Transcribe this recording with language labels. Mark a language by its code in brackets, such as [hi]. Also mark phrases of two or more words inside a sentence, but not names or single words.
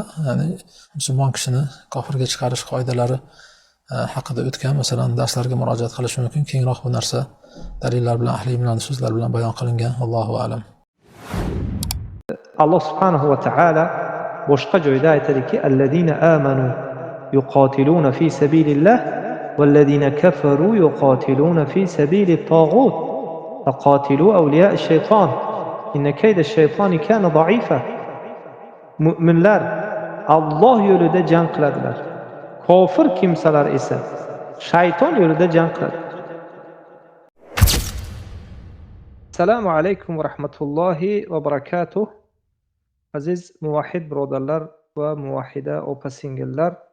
[uz] Ya'ni musulmon kishini kofirga chiqarish qoidalari haqida o'tgan, masalan, darslarga murojaat qilish mumkin. Kengroq bu narsa dalillar bilan, ahli ilmlarning so'zlari bilan bayon qilingan. [ar] الله أعلم. الله سبحانه وتعالى [uz] boshqa joyda aytadiki, [ar] الذين آمنوا يقاتلون في سبيل الله والذين كفروا يقاتلون في سبيل الطاغوت فقاتلوا أولياء الشيطان إن كيد الشيطان كان ضعيفا. [uz] Mu'minlar Alloh yo'lida jang qiladilar. Kofir kimsalar esa shayton yo'lida jang qiladi. [ar] السلام عليكم ورحمة الله وبركاته. [uz] Aziz muvahhid birodarlar va muvahhida opa-singillar.